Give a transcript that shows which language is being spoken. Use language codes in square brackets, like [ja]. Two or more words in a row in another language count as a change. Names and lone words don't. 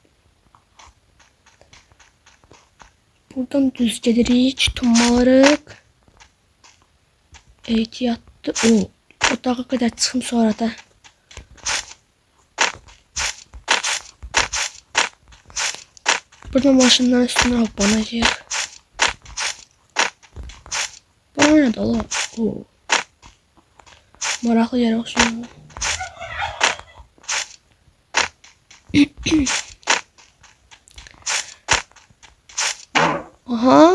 [az] Buradan düz gedirik, tumarıq. Ehtiyatlı. O dağa qədər çıxım sonra da. Buradan maşınların üstüne hoppanacaq. [tr] Bu ne dolu? [az] Maraqlı yer olsun. Aha.